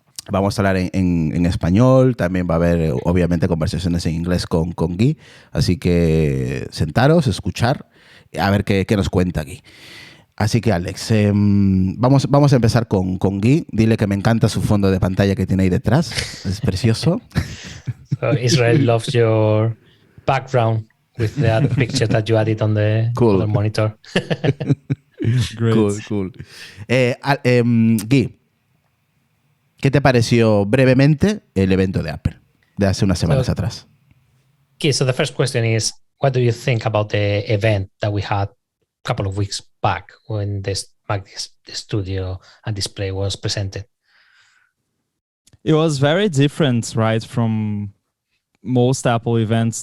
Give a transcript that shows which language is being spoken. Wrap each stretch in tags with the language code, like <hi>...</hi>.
<es>Vamos a hablar en español, también va a haber obviamente conversaciones en inglés con Gui, así que sentaros, escuchar, a ver qué nos cuenta Gui. Así que Alex, vamos a empezar con Gui. Dile que me encanta su fondo de pantalla que tiene ahí detrás, es precioso.</es> <en>So Israel loves your background with that picture that you added on the other monitor. Great. Cool.</en> <es>Gui, ¿qué te pareció brevemente el evento de Apple de hace unas semanas atrás?</es> <en>Okay, so the first question is, what do you think about the event that we had a couple of weeks back when this Mac Studio and display was presented? It was very different, right, from most Apple events.</en>